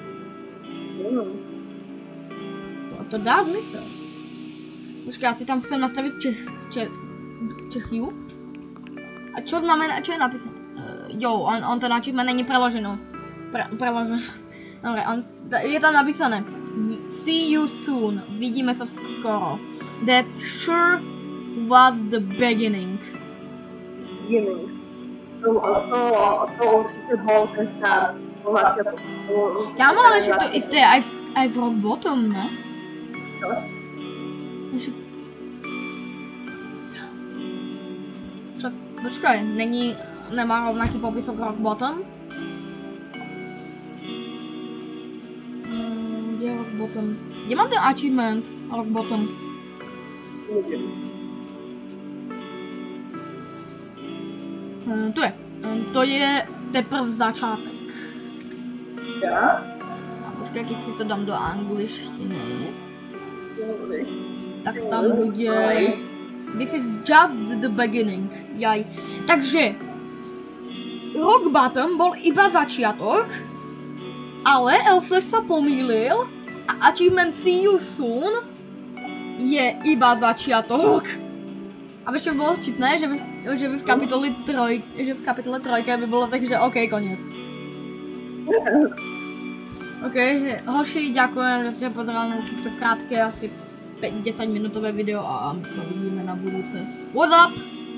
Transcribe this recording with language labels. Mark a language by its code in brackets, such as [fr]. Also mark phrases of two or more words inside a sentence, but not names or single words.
[sk] No to dá zmysel. Počkaj, ja si tam chcem nastaviť Čechiu. A čo znamená, čo je napísané? On ten achievement není preložený. Dobre, je tam napísané. [en] See you soon. [sk] Vidíme sa skoro. [en] That's sure was the beginning. [sk] To určite bol ten start. Kámo, ale však to isté aj v Rock Bottom, ne? Však, počkaj, nemá rovnaký popisok Rock Bottom? Kde je Rock Bottom? Kde mám ten achievement Rock Bottom? Neviem. Tu je. [cs] To je teprv začátek. [sk] Ja? Počkaj, keď si to dám do angličtiny. Tak tam bude... [en] This is just the beginning. [sk] Jaj. Takže... Rock Bottom bol iba začiatok, ale Elfler sa pomýlil a achievement [en] See you soon [sk] je iba začiatok. A vieš, čo by bolo vtipné, že by v kapitole 3 by bolo tak, že OK, koniec. OK, hoši, ďakujem, že ste pozerali na toto krátke, asi 5-10 minútové video a my sa vidíme na budúce. [en] What's up?